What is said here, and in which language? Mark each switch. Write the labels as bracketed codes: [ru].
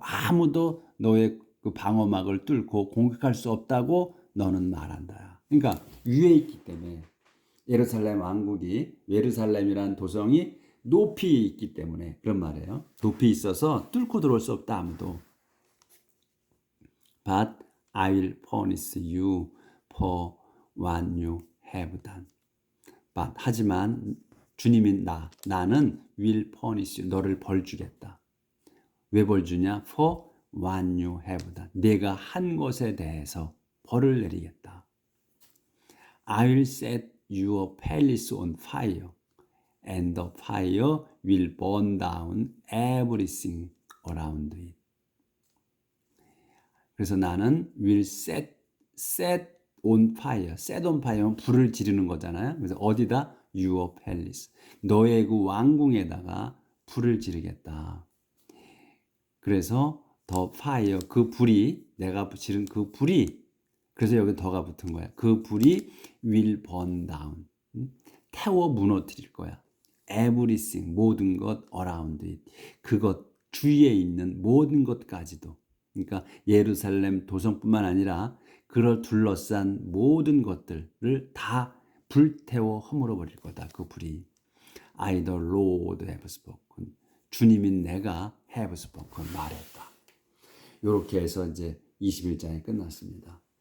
[ko] 아무도 너의 그 방어막을 뚫고 공격할 수 없다고 너는 말한다. 그러니까 위에 있기 때문에 예루살렘 왕국이 예루살렘이란 도성이 높이 있기 때문에 그런 말이에요. 높이 있어서 뚫고 들어올 수 없다 아무도. [en] But I will punish you for what you have done. But [ko] 하지만 주님인 나는 [en] will punish you [ko] 너를 벌 주겠다. 왜 벌 주냐? [en] For what you have done. [ko] 내가 한 것에 대해서 벌을 내리겠다. [en] I will set your palace on fire and the fire will burn down everything around it. [ko] 그래서 나는 [en] will set on fire. set on fire [ko] 는 불을 지르는 거잖아요. 그래서 어디다? [en] your palace. [ko] 너의 그 왕궁에다가 불을 지르겠다. 그래서 [en] the fire [ko] 그 불이 내가 지른 그 불이 그래서 여기 더가 붙은 거야. 그 불이 [en] will burn down. [ko] 태워 무너뜨릴 거야. [en] everything [ko] 모든 것 [en] around it. [ko] 그것 주위에 있는 모든 것까지도. 그러니까 예루살렘 도성뿐만 아니라 그를 둘러싼 모든 것들을 다 불태워 허물어 버릴 거다. 그 불이. [en] I the Lord have spoken. [ko] 주님인 내가 [en] have spoken [ko] 말했다. 이렇게 해서 이제 21장이 끝났습니다.